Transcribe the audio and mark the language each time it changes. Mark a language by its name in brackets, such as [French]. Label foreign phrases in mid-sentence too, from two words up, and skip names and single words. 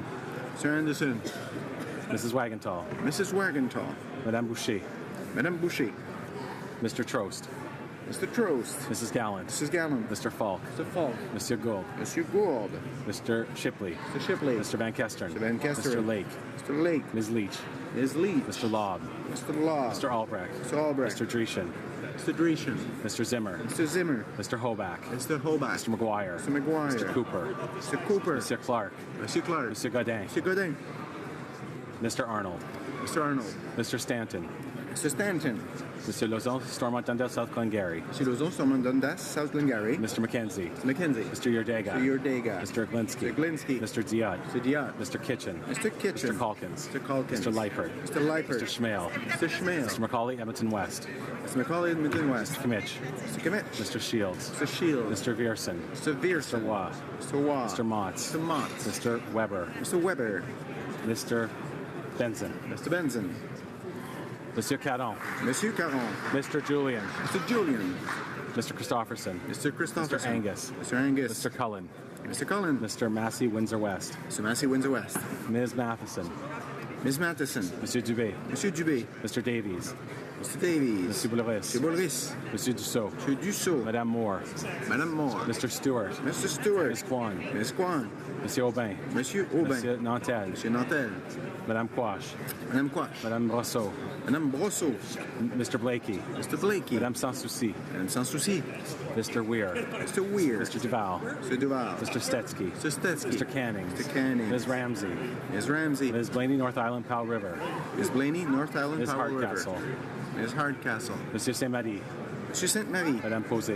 [English] Mr. Anderson. Mrs. Wagenthal. Mrs. Wagenthal. Madame Boucher. Madame Boucher. Mr. Trost. Mr. Trost. Mrs. Gallant. Mrs. Gallant. Mr. Falk. Mr. Falk. Monsieur Gould. Monsieur Gould. Mr. Shipley. Mr. Shipley. Mr. Van Kestern. Mr. Van Kestern. Mr. Lake. Mr. Lake. Ms. Leach. Ms. Leach. Mr. Lobb. Mr. Law. Mr. Albrecht. Mr. Albrecht. Mr. Dreeshen. Mr. Dreeshen. Mr. Zimmer. Mr. Zimmer. Mr. Hoback. Mr. Hobart. Mr. McGuire. Mr. McGuire. Mr. Cooper. Mr. Cooper. Mr. Clark. Mr. Clark. Mr. Godin. Mr. Godin. Mr. Arnold. Mr. Arnold. Mr. Stanton. Mr. Stanton. Mr. Lozon, Stormont, Dundas, South Glengarry. Mr. Lozon, Stormont, Dundas, South Glengarry. Mr. McKenzie. Mr. McKenzie. Mr. Yurdega. Mr. Yurdega. Mr. Glinsky. Mr. Glinsky. Mr. Diot. Mr. Diot. Mr. Kitchen. Mr. Kitchen. Mr. Calkins. Mr. Calkins. Mr. Leipert. Mr. Leipert. Mr. Schmale. Mr. Schmale. Mr. McCauley, Edmonton West. Mr. McCauley, Edmonton West. Mr. Kimmich. Mr. Kimmich. Mr. Shields. Mr. Shields. Mr. Vierson. Mr. Vierson. Mr. Waugh. Mr. Waugh. Mr. Motts. Mr. Motts. Mr. Weber. Mr. Weber. Mr. Benson. Mr. Benson. Monsieur Caron. Monsieur Caron. Mr. Julian. Mr. Julian. Mr. Christopherson. Mr. Christopherson. Mr. Angus. Mr. Angus. Mr. Cullen. Mr. Cullen. Mr. Massey, Windsor West. Mr. Massey, Windsor West. Ms. Matheson. Ms. Matheson. Monsieur Dubé. Monsieur Dubé. Mr. Davies. Mr. Davies. Monsieur Boulris. Monsieur Boulris. Monsieur Dussault. Monsieur Dussault. Madame Moore. Madame Moore. Mr. Stewart. Mr. Stewart. Ms. Kwan. Ms. Kwan. Monsieur Aubin. Monsieur Aubin. Monsieur Nantel. Monsieur Nantel. Madame Quash. Madame Quash. Madame Brosseau. Madame Brosseau. Mr. Blakey. Mr. Blakey. Madame Sans Souci. Madame Sans Souci. Mr. Weir. Mr. Weir. Mr. Duval. Mr. Duval. Mr. Stetsky. Mr. Stetsky. Mr. Canning. Mr. Canning. Ms. Ramsey. Ms. Ramsey. Ms. Blaney, North Island, Powell River. Ms. Blaney, North Island, Ms. Powell River. Hardcastle. Ms. Hardcastle. Monsieur Saint-Marie. Monsieur Sainte-Marie. Madame Posé.